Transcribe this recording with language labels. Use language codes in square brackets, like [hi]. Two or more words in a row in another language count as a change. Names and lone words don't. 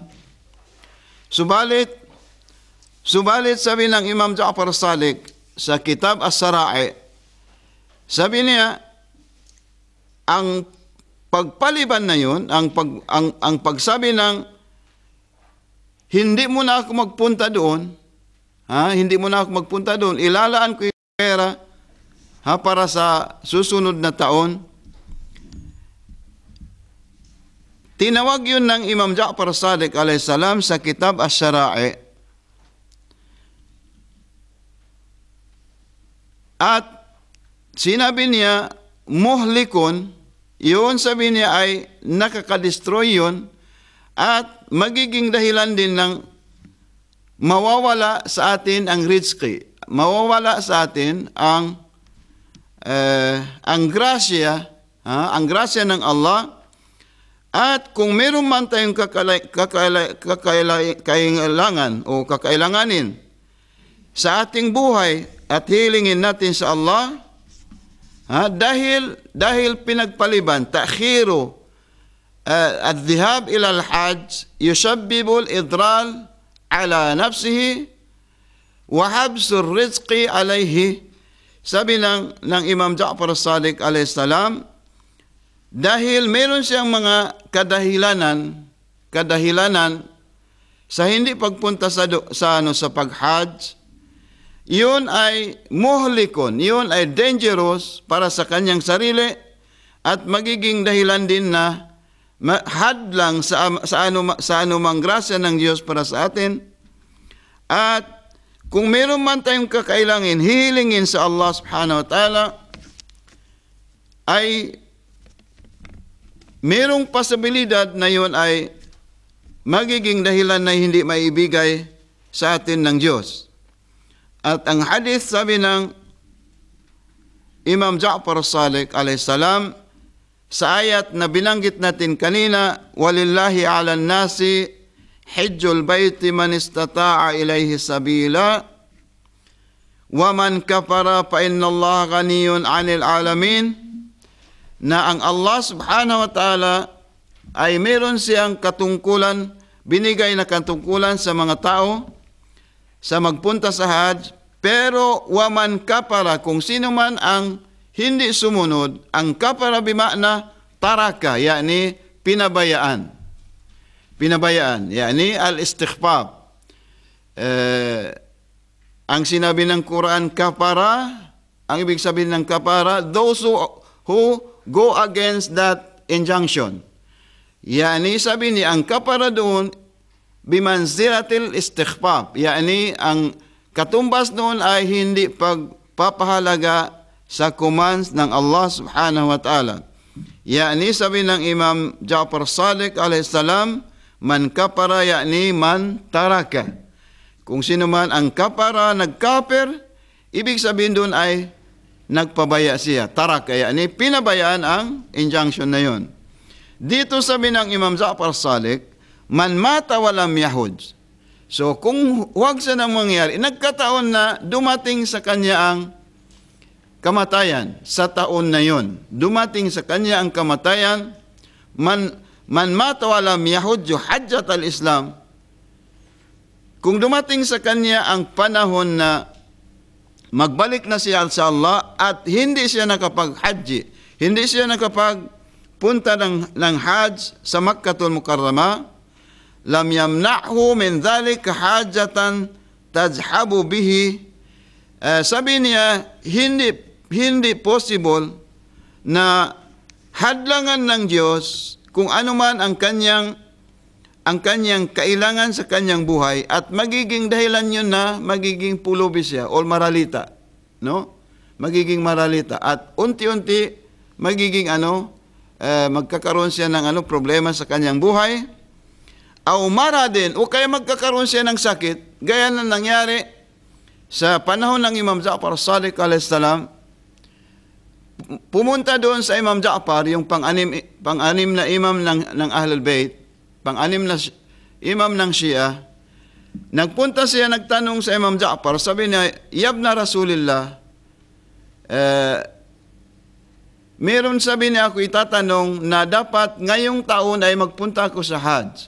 [tl] Subalit sabi ng Imam Ja'far Sadiq sa kitab As-Shara'i, sabi niya, ang pagpaliban na yun, ang pagsabi ng hindi mo na ako magpunta doon, hindi mo na ako magpunta doon, ilalaan ko yung pera para sa susunod na taon. Tinawag yun ng Imam Ja'far Sadiq [ar] عليه السلام [tl] sa kitab As-Shara'i. At sinabi niya, muhlikun, yun sabi niya ay nakakadestroy yun, at magiging dahilan din ng mawawala sa atin ang rizki, mawawala sa atin ang grasya, ang grasya ng Allah. At kung meron man tayong kakailangan o kakailanganin sa ating buhay at hilingin natin sa Allah, dahil pinagpaliban, [ar] تأخير الذهاب إلى الحج يسبب الإضرار على نفسه وحبس الرزق عليه. [tl] Sabi ng Imam Ja'far Sadiq [ar] عليه السلام, [tl] dahil meron siyang mga kadahilanan sa hindi pagpunta sa pag-hajj, yun ay muhlikon, yun ay dangerous para sa kanyang sarili at magiging dahilan din na hadlang sa anumang grasya ng Diyos para sa atin. At kung meron man tayong kakailangan, hihilingin sa Allah [ar] سبحانه وتعالى, [tl] ay merong posibilidad na yun ay magiging dahilan na hindi maibigay sa atin ng Diyos. At ang hadith, sabi ng Imam Ja'far Sadiq [ar] عليه السلام, [tl] sa ayat na binanggit natin kanina, [ar] walillahi على الناس حج البيت من استطاع إليه سبيلا ومن كفر فإن الله غني عن العالمين, [tl] na ang Allah [ar] سبحانه وتعالى [tl] ay meron siyang katungkulan, binigay na katungkulan sa mga tao sa magpunta sa hajj, pero [ar] ومن كفر, [tl] kung sino man ang hindi sumunod, ang [ar] كفر بمعنى ترك, [tl] yani pinabayaan. Pinabayaan, [ar] يعني الاستغفار. [tl] Ang sinabi ng Quran, kafara, ang ibig sabihin ng kafara, [en] those who go against that injunction. [tl] Yani sabi niya, ang kafara doon, [ar] بمنزلة الاستغفار, [tl] yani ang katumbas doon ay hindi pagpapahalaga sa commands ng Allah [ar] سبحانه وتعالى. [tl] Yani sabi ng Imam Ja'far Sadiq [ar] عليه السلام, من كفر يعني من ترك. [tl] Kung sino man ang kapara, nagkapir, ibig sabihin doon ay nagpabaya siya. Taraka yani pinabayaan ang injunction na yon. Dito sabi ng Imam Ja'far Sadiq, [ar] من مات ولم يحج. [tl] So kung huwag siya nang mangyari, nagkataon na dumating sa kanya ang kamatayan sa taon na yon. Dumating sa kanya ang kamatayan, [ar] من مات ولم يحج حجة الإسلام. [tl] Kung dumating sa kanya ang panahon na magbalik na siya sa Allah at hindi siya nakapag-hajji, hindi siya nakapag magpunta ng Hajj sa Makkatul Mukarrama, [ar] لم يمنعه من ذلك حاجة تذهب به. [tl] Sabi niya, hindi possible na hadlangan ng Diyos kung ano man ang kanyang kailangan sa kanyang buhay at magiging dahilan yun na magiging pulubis siya o maralita, no? Magiging maralita at unti-unti magiging magkakaroon siya ng problema sa kanyang buhay. [ar] أو مرض [tl] o kaya magkakaroon siya ng sakit, gaya na nangyari sa panahon ng Imam Ja'far as-Sadiq [ar] عليه السلام. [tl] Pumunta doon sa Imam Ja'far, yung pang-anim na imam ng Ahlul Bayt, pang-anim na imam ng Shia. Nagpunta siya, nagtanong sa Imam Ja'far, sabi niya, [ar] يا ابن رسول الله, [tl] meron sabi niya ako itatanong na dapat ngayong taon ay magpunta ako sa Hajj.